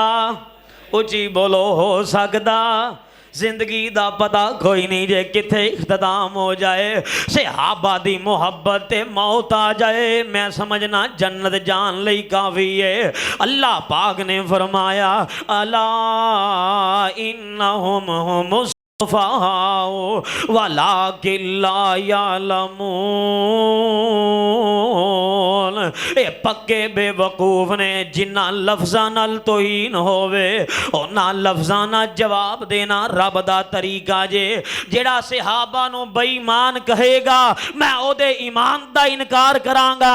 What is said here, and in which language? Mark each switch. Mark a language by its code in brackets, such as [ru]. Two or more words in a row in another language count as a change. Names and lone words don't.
[pa] اچی بولو، ہو سکدا? زندگی دا پتہ کوئی نہیں جے کتھے اختتام ہو جائے. صحابہ دی محبت تے موت آ جائے، میں سمجھنا جنت جان لئی کافی ہے. اللہ پاک نے فرمایا [ar] ألا إنهم هم السفهاء ولكن لا يعلمون. [pa] ایہ پکے بیوقوف نے جنہاں لفظاں نال توہین ہووے اوہناں لفظاں نال جواب دینا رب دا طریقہ جے. جیہڑا صحابہ نوں بے ایمان کہے گا میں اوہدے ایمان دا انکار کراں گا.